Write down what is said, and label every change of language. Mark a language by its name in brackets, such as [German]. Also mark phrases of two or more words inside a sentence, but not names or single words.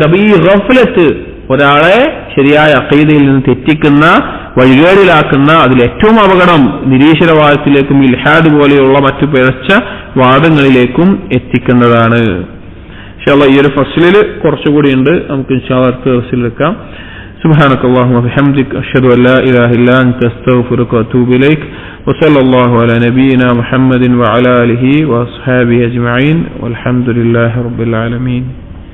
[Malayalam] അപ്പൊ ഈ ഗഫ്ലത്ത് ഒരാളെ ശരിയായ അഖീദയിൽ നിന്ന് തെറ്റിക്കുന്ന, വഴികേടിലാക്കുന്ന, അതിലേറ്റവും അപകടം നിരീശ്വരവാദത്തിലേക്കും ഇൽഹാദ് പോലെയുള്ള മറ്റു പിഴച്ച വാദങ്ങളിലേക്കും എത്തിക്കുന്നതാണ്. [Arabic] إن شاء الله [Malayalam] ഈ ഒരു ഫസ്ലിൽ കുറച്ചുകൂടി ഉണ്ട്, നമുക്ക് [Arabic] إن شاء الله [Malayalam] അടുത്ത ഫസ്ലിൽ എടുക്കാം. [Arabic] سبحانك اللهم وبحمدك أشهد أن لا إله إلا أنت أستغفرك وأتوب إليك وصلى الله على نبينا محمد وعلى آله وأصحابه أجمعين والحمد لله رب العالمين.